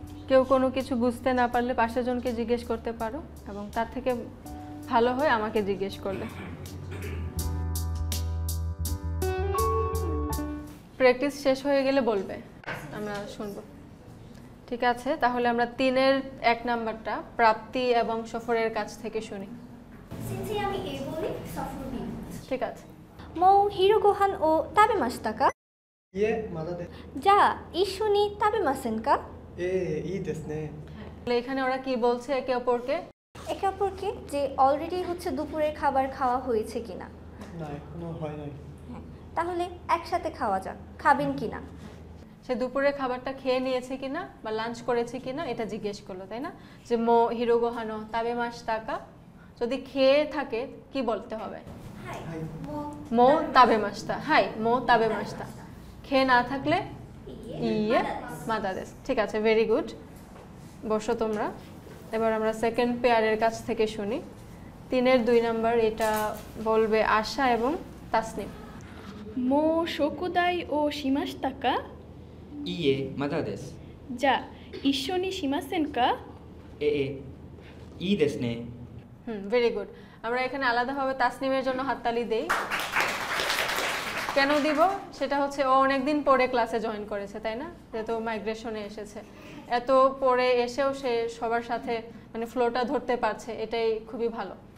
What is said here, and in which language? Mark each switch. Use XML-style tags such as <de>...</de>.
<bn>কেউ কোনো কিছু বুঝতে না পারলে পাশের জনকে জিজ্ঞেস করতে পারো, এবং তার থেকে ভালো হয় আমাকে জিজ্ঞেস করলে। প্র্যাকটিস শেষ হয়ে গেলে বলবে, আমরা শুনবো। ঠিক আছে, তাহলে আমরা 3-এর 1 নাম্বারটা প্রাপ্তি এবং সফরের কাছ থেকে শুনি। সিনসি আমি এ বলি, সফর বি। ঠিক আছে।</bn> <ja>もう昼ご飯を食べましたか。いえ、まだです。じゃあ一緒に食べませんか。いいですね。</ja> <bn>এখানে ওরা কি বলছে একে অপরকে? একে অপরকে যে অলরেডি হচ্ছে দুপুরের খাবার খাওয়া হয়েছে কিনা। না, এখনো হয় নাই। তাহলে একসাথে খাওয়া যাক, খাবেন কিনা। সে দুপুরের খাবারটা খেয়ে নিয়েছে কিনা বা লাঞ্চ করেছে কিনা এটা জিজ্ঞেস করলো, তাই না? যে</bn> <ja>মো হিরোগোহানো তাবে মাস টাকা,</ja> <bn>যদি খেয়ে থাকে কি বলতে হবে?</bn> <ja>মো তাবে মাসটা। হাই মো তাবে মাসটা।</ja> <bn>খেয়ে না থাকলে</bn> <ja>ইয়ে মাদাদেস।</ja> <bn>ঠিক আছে,</bn> <en>Very good.</en> <bn>বসো তোমরা। এবার আমরা সেকেন্ড পেয়ারের কাছ থেকে শুনি। 3-এর 2 নাম্বার, এটা বলবে আশা এবং তাসনিম।</bn> <ja>もう食代をしましたか。いいえ、まだです。じゃあ一緒にしませんか。いいですね。</ja> <en>Very good.</en> <bn>আমরা এখানে আলাদাভাবে তাসনিমের জন্য হাততালি দেই। কেন দিব? সেটা হচ্ছে ও অনেকদিন পরে ক্লাসে জয়েন করেছে, তাই না? যেহেতু মাইগ্রেশনে এসেছে, এত পরে এসেও সে সবার সাথে মানে ফ্লোটা ধরতে পারছে, এটাই খুবই ভালো।</bn>